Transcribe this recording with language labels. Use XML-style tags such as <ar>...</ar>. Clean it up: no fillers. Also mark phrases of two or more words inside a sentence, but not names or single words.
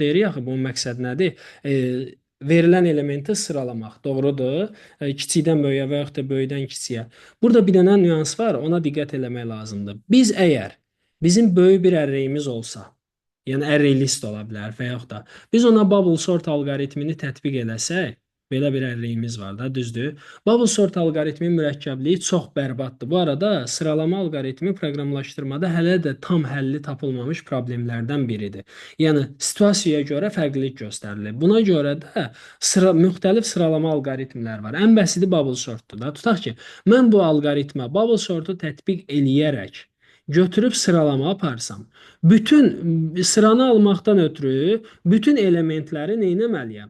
<az>Deyirik axı bunun məqsəd nədir? Verilən elementi sıralamaq. Doğrudur. Kiçikdən böyüyə və yaxud da böyükdən kiçiyə. Burada bir dənə nüans var, ona diqqət eləmək lazımdır. Biz əgər bizim böyük bir arrayimiz olsa, yəni</az> <en>array list</en> <az>ola bilər və yaxud da biz ona</az> <en>bubble sort</en> <az>alqoritmini tətbiq eləsək, belə bir arrayimiz var da, düzdür?</az> <en>Bubble sort</en> <az>alqoritminin mürəkkəbliyi çox bərbaddır. Bu arada sıralama alqoritmi proqramlaşdırmada hələ də tam həlli tapılmamış problemlərdən biridir. Yəni situasiyaya görə fərqlilik göstərilir. Buna görə də müxtəlif sıralama alqoritmlər var. Ən bəsiti</az> <en>bubble sortdur</en> <az>da. Tutaq ki, mən bu alqoritmə</az> <en>bubble sortu</en> <az>tətbiq eləyərək götürüb sıralama aparsam, bütün sıranı almaqdan ötürü bütün elementləri nə etməliyəm?</az>